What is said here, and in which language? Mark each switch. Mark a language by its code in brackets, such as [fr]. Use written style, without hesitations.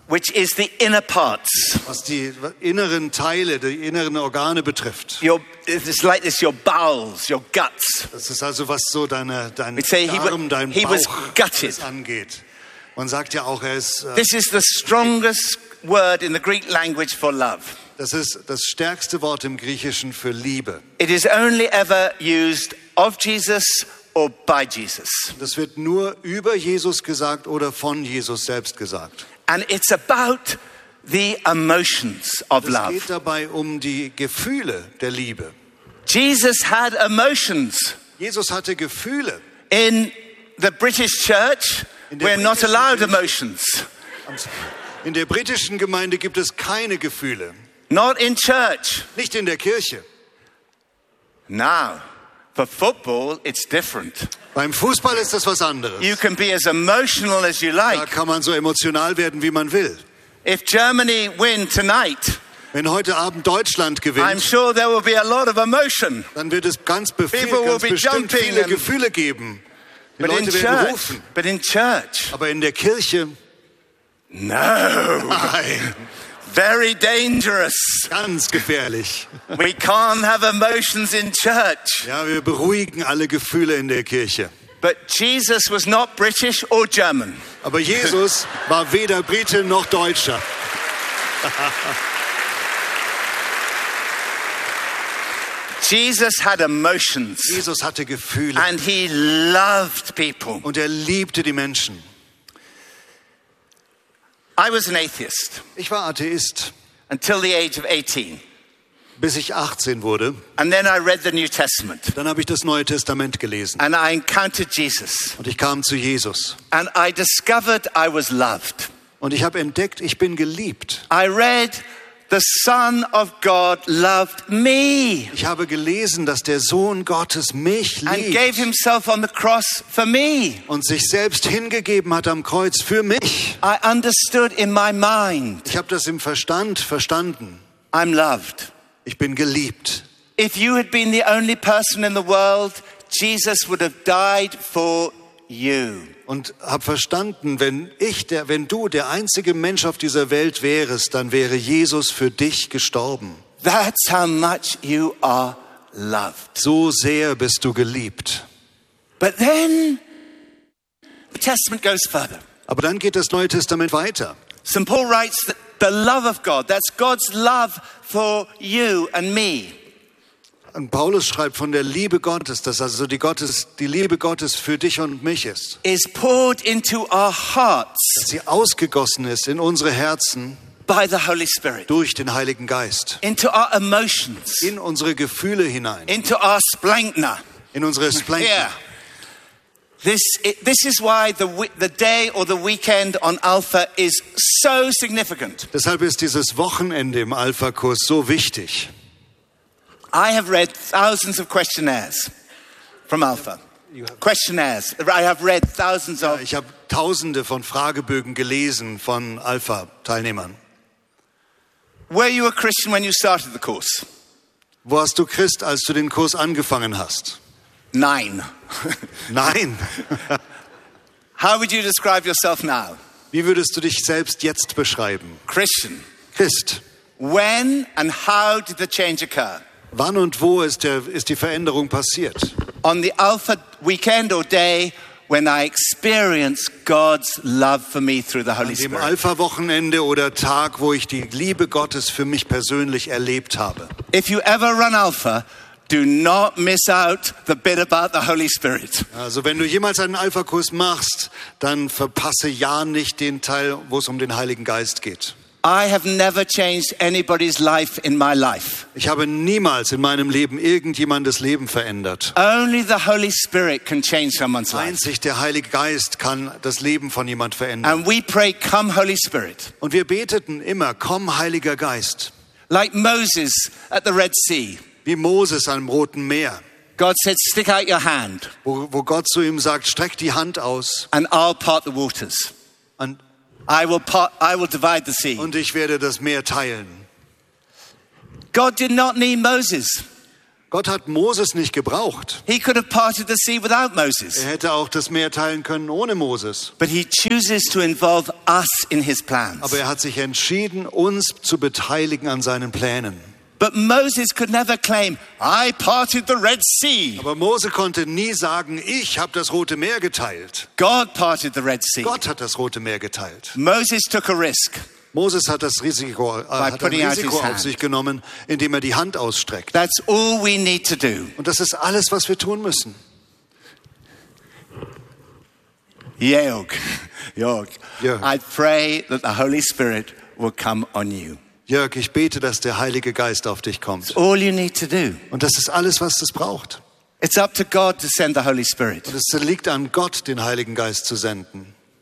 [en] which is the inner parts, [de] was die inneren Teile, die inneren Organe betrifft. [en] Your, it's like this, your bowels, your guts. [de] Das ist also was so dein Darm, dein Bauch angeht. Man sagt ja auch, er ist. [en] This is the strongest word in the Greek language for love. [de] Das ist das stärkste Wort im Griechischen für Liebe. [en] It is only ever used of Jesus or by Jesus. [de] Das wird nur über Jesus gesagt oder von Jesus selbst gesagt. [en] And it's about the emotions of love. [de] Es geht dabei um die Gefühle der Liebe. [en] Jesus had emotions. [de] Jesus hatte Gefühle. [en] In the British church, we're not allowed emotions. [de] In der britischen Gemeinde gibt es keine Gefühle. [en] Not in church. [de] Nicht in der Kirche. [en] Now, for football, it's different. [de] Beim Fußball ist das was anderes. [en] You can be as emotional as you like. [de] Da kann man so emotional werden, wie man will. [en] If Germany win tonight, [de] wenn heute Abend Deutschland gewinnt, [en] I'm sure there will be a lot of emotion. [de] Dann wird es ganz bestimmt viele Gefühle geben. Die Leute werden rufen. [en] But in church. [de] Aber in der Kirche. [en] No. [de] Nein. [en] Very dangerous. [de] Ganz gefährlich. [en] We can't have emotions in church. [de] Ja, wir beruhigen alle Gefühle in der Kirche. [en] But Jesus was not British or German. [de] Aber Jesus war weder Brite noch Deutscher. [en] G- Jesus had emotions. [de] Jesus hatte Gefühle. [en] And he loved people. [de] Und er liebte die Menschen. [en] I was an atheist. [de] Ich war Atheist. [en] Until the age of 18. [de] Bis ich 18 wurde. [en] And then I read the New Testament. [de] Dann habe ich das Neue Testament gelesen. [en] And I encountered Jesus. [de] Und ich kam zu Jesus. [en] And I discovered I was loved. [de] Und ich habe entdeckt, ich bin geliebt. [en] I read the Son of God loved me. [de] Ich habe gelesen, dass der Sohn Gottes mich liebt. [en] And gave himself on the cross for me. [de] Und sich selbst hingegeben hat am Kreuz für mich. [en] I understood in my mind. [de] Ich habe das im Verstand verstanden. [en] I'm loved. [de] Ich bin geliebt. [en] If you had been the only person in the world, Jesus would have died for you. [de] Und hab verstanden, wenn du der einzige Mensch auf dieser Welt wärest, dann wäre Jesus für dich gestorben. [en] That's how much you are loved. [de] So sehr bist du geliebt. [en] But then the Testament goes further. [de] Aber dann geht das Neue Testament weiter. [en] St. Paul writes that the love of God, that's God's love for you and me. [de] Und Paulus schreibt von der Liebe Gottes, dass also die Liebe Gottes für dich und mich ist. [en] Is poured into our hearts. [de] Sie ausgegossen ist in unsere Herzen. [en] By the Holy Spirit. [de] Durch den Heiligen Geist. [en] Into our emotions. [de] In unsere Gefühle hinein. [en] Into our splenkner. [de] In unsere Splenkner. [en] Yeah. This is why the day or the weekend on Alpha is so significant. [de] Deshalb ist dieses Wochenende im Alpha-Kurs so wichtig. [en] I have read thousands of questionnaires from Alpha. Questionnaires. I have read thousands of. [de] Ich habe Tausende von Fragebögen gelesen von Alpha-Teilnehmern. [en] Were you a Christian when you started the course? [de] Warst du Christ, als du den Kurs angefangen hast? Nein. Nein. [en] How would you describe yourself now? [de] Wie würdest du dich selbst jetzt beschreiben? [en] Christian. [de] Christ. [en] When and how did the change occur? [de] Wann und wo ist die Veränderung passiert? [en] On the Alpha weekend or day when I experience God's love for me through the Holy Spirit. [de] An dem Alpha Wochenende oder Tag, wo ich die Liebe Gottes für mich persönlich erlebt habe. [en] If you ever run Alpha, do not miss out the bit about the Holy Spirit. [de] Also, wenn du jemals einen Alpha Kurs machst, dann verpasse ja nicht den Teil, wo es um den Heiligen Geist geht. [en] I have never changed anybody's life in my life. [de] Ich habe niemals in meinem Leben irgendjemandes Leben verändert. [en] Only the Holy Spirit can change someone's life. [de] Einzig der Heilige Geist kann das Leben von jemand verändern. [en] And we pray, come Holy Spirit. [de] Und wir beteten immer, komm Heiliger Geist. [en] Like Moses at the Red Sea. [de] Wie Moses am Roten Meer. [en] God said, stick out your hand. [de] Wo Gott zu ihm sagt, streck die Hand aus. [en] And I'll part the waters. [de] Und [en] I will divide the sea. [de] Und ich werde das Meer teilen. [en] God did not need Moses. [de] Gott hat Moses nicht gebraucht. [en] He could have parted the sea without Moses. [de] Er hätte auch das Meer teilen können ohne Moses. [en] But he chooses to involve us in his plans. [de] Aber er hat sich entschieden, uns zu beteiligen an seinen Plänen. [en] But Moses could never claim, I parted the Red Sea. [de] Aber Mose konnte nie sagen, ich habe das Rote Meer geteilt. [en] God parted the Red Sea. [de] Gott hat das Rote Meer geteilt. [en] Moses took a risk. [de] Moses hat das Risiko, auf sich genommen, indem er die Hand ausstreckt. [en] That's all we need to do. [de] Und das ist alles, was wir tun müssen. [en] Jörg. I pray that the Holy Spirit will come on you. [de] Jörg, ich bete, dass der Heilige Geist auf dich kommt. [en] All you need to do. [de] Und das ist alles, was es braucht. [en] It's up to God to send the Holy Spirit. [de] Und es liegt an Gott, den Heiligen Geist zu senden.